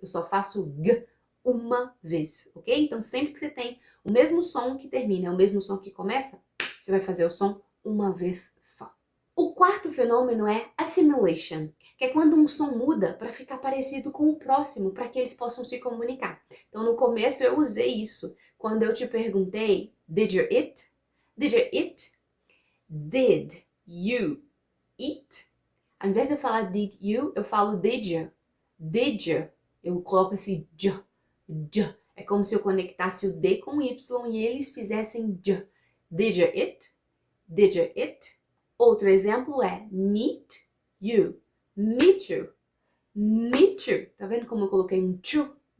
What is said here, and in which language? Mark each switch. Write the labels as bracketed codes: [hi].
[pt] Eu só faço g uma vez, ok? Então, sempre que você tem o mesmo som que termina, o mesmo som que começa, você vai fazer o som uma vez só. O quarto fenômeno é assimilation, que é quando um som muda para ficar parecido com o próximo, para que eles possam se comunicar. Então, no começo eu usei isso quando eu te perguntei, [en] did you eat? Did you eat? Did you eat? [pt] Ao invés de eu falar [en] did you, [pt] eu falo did you. [en] Did you? [pt] Eu coloco esse j. É como se eu conectasse o D com o Y e eles fizessem j. [en] Did you eat? Did you eat? [pt] Outro exemplo é [en] meet you. Meet you. Meet you. [pt] Tá vendo como eu coloquei um chu?